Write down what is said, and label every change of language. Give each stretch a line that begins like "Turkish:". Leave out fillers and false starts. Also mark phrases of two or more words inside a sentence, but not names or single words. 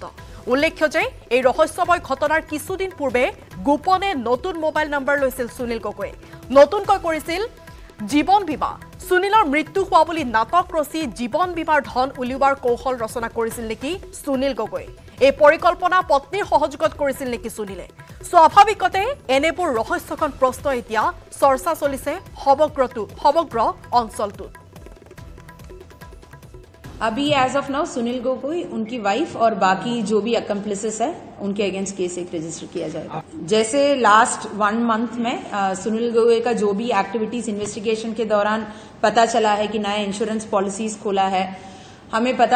Assamese: উল্লেখ্য যে এই ৰহস্যময় ঘটনাৰ কিছুদিন পূৰ্বে গোপনে নতুন
English: mobile number
Assamese: লৈছিল সুনীল গগৈয়ে নতুনকৈ কৰিছিল জীৱন বীমা সুনীলৰ মৃত্যু হোৱা বুলি নাটক ৰচি জীৱন বীমাৰ ধন উলিওৱাৰ কৌশল ৰচনা কৰিছিল নেকি সুনীল গগৈ এই পৰিকল্পনা পত্নীৰ সহযোগত কৰিছিল নেকি সুনীলে স্বাভাৱিকতে এনেবোৰ ৰহস্যখন প্ৰশ্ন এতিয়া চৰ্চা চলিছে সমগ্ৰ অঞ্চলটোত
Hindi: अभी
English: as of now
Hindi: सुनील गगोई उनकी वाइफ और बाकी जो भी अकम्प्लिसेस है उनके
English: against case
Hindi: एक रजिस्टर किया जाएगा जैसे
English: last 1 month
Hindi: में सुनील गगोई का जो भी
English: activities investigation
Hindi: के दौरान पता चला है कि नया
English: insurance policies
Hindi: खोला है हमें पता